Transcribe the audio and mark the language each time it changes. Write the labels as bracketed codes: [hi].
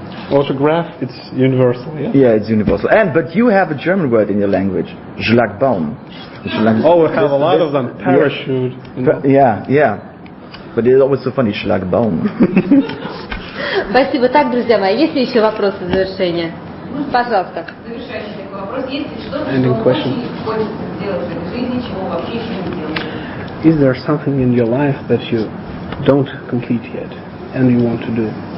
[en] Autograph, it's universal, yeah? Yeah, it's universal. But you have a German word in your language, Schlagbaum. Oh, we have a lot of them. Parachute. Yeah. But it's always so funny, Schlagbaum. [ru] Спасибо. Так, друзья мои, есть ли еще вопросы в завершение? Пожалуйста. Завершающий такой вопрос. Есть ли что-то, что очень хочется сделать в этой жизни, чего вообще еще не делали? [en] Is there something in your life that you don't complete yet and you want to do?